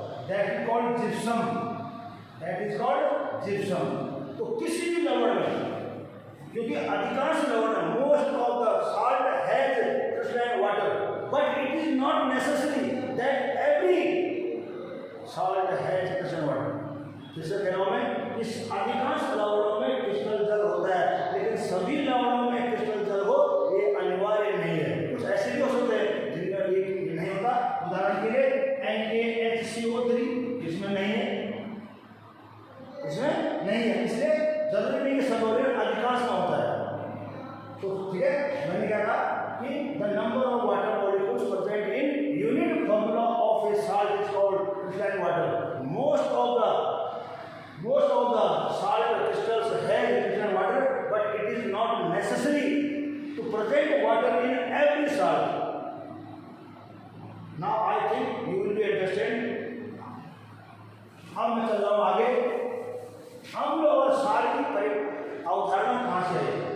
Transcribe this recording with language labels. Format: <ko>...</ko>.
<en>That is called gypsum. That is called gypsum.</en> <hi>तो किसी भी लवण में, क्योंकि अधिकांश लवण,</hi> <en>most of the salt has crystalline water, but it is not necessary that every salt has crystalline water।</en> <hi>जिससे कह रहा हूं मैं, इस अधिकांश लवणों में क्रिस्टल जल होता है, लेकिन सभी लवणों में क्रिस्टल जल हो ये अनिवार्य नहीं है। कुछ ऐसे भी हो सकते हैं जिनका ये नहीं होता, उदाहरण के लिए NaHCO3 इसमें नहीं है, इसमें नहीं है, इसलिए जरूरी नहीं कि सतोले अधिकांश में होता है। तो ठीक है, मैंने क्या कहा कि</hi> <en>the number of water molecules present in unit formula of a salt is called crystalline water। Most of the salt crystals have crystalline water, but it is not necessary to present water in every salt। Now I think you will be understand।</en> <hi>अब मैं चल रहा हूँ आगे। अम्ल और क्षार की अवधारणा कहाँ से है?</hi>